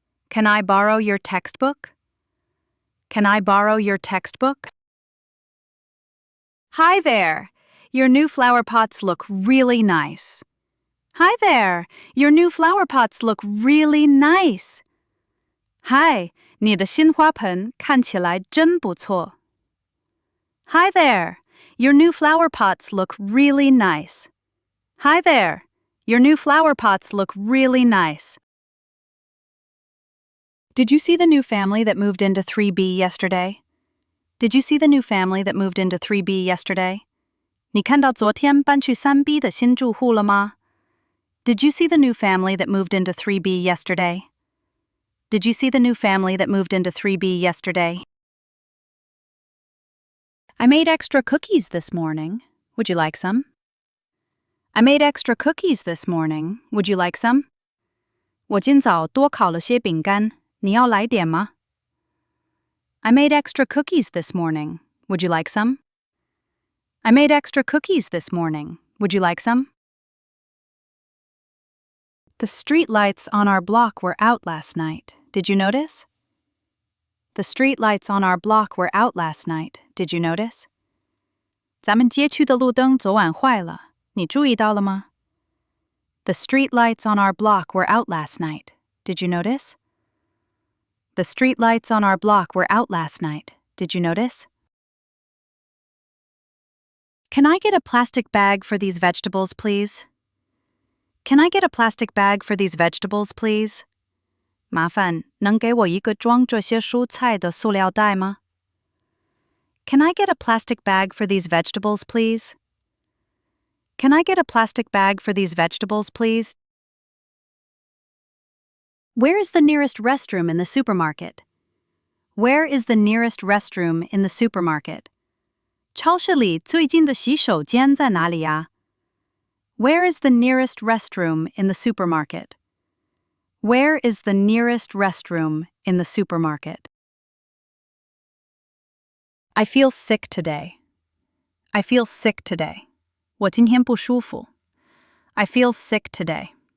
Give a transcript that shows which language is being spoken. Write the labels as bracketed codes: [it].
[en] Can I borrow your textbook? Can I borrow your textbook? Hi there! Your new flower pots look really nice. Hi there! Your new flower pots look really nice. [zh] Hi, 你的新花盆看起来真不错. [en] Hi there! Your new flower pots look really nice. Hi there! Your new flower pots look really nice. Did you see the new family that moved into 3B yesterday? Did you see the new family that moved into 3B yesterday? [zh] 你看到昨天搬去 3B 的新住户了吗? [en] Did you see the new family that moved into 3B yesterday? Did you see the new family that moved into 3B yesterday? I made extra cookies this morning. Would you like some? I made extra cookies this morning. Would you like some? [zh] 我今早多烤了些饼干，你要来点吗? [en] I made extra cookies this morning. Would you like some? I made extra cookies this morning. Would you like some? The street lights on our block were out last night. Did you notice? The street lights on our block were out last night. Did you notice? [zh] 咱们街区的路灯昨晚坏了，你注意到了吗? [en] The street lights on our block were out last night. Did you notice? The street lights on our block were out last night. Did you notice? Can I get a plastic bag for these vegetables, please? Can I get a plastic bag for these vegetables, please? [zh] 麻烦能给我一个装这些蔬菜的塑料袋吗? [en] Can I get a plastic bag for these vegetables, please? Can I get a plastic bag for these vegetables, please? Where is the nearest restroom in the supermarket? Where is the nearest restroom in the supermarket? [zh] 超市里最近的洗手间在哪里呀? [en] Where is the nearest restroom in the supermarket? Where is the nearest restroom in the supermarket? I feel sick today. I feel sick today. [zh] 我今天不舒服. [en] I feel sick today.